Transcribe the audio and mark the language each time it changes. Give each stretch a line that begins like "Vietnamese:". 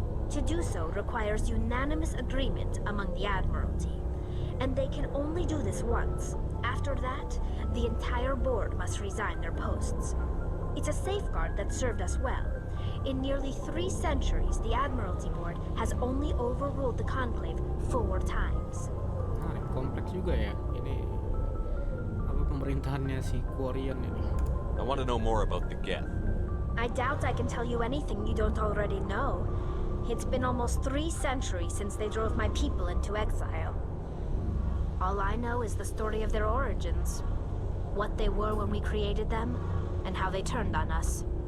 English: To do so requires unanimous agreement among the Admiralty, and they can only do this once. After that, the entire board must resign their posts. It's a safeguard that served us well. In nearly 3 centuries, the Admiralty Board has only overruled the Conclave 4 times.
Indonesian: Menarik, kompleks juga ya. Ini apa pemerintahannya si Quarian ini.
English: I want to know more about the Geth. I doubt I can tell you anything you don't already know. It's been almost 3 centuries since they drove my people into exile. All I know is the story of their origins, what they were when we created them, and how they turned on us.